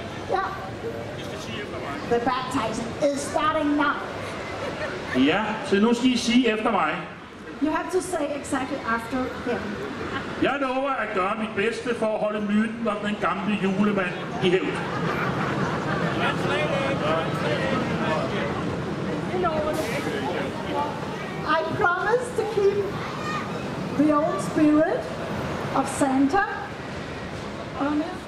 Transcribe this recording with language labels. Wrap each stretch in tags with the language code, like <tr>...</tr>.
<en>Yeah. The baptizing is starting now.</en> <da>Ja, så nu skal I sige efter mig.</da> <en>You have to say exactly after him.</en> <da>Jeg lover at gøre mit bedste for at holde myten om den gamle julemand i hævd.</da> <en>I promise to keep the old spirit of Santa on it.</en>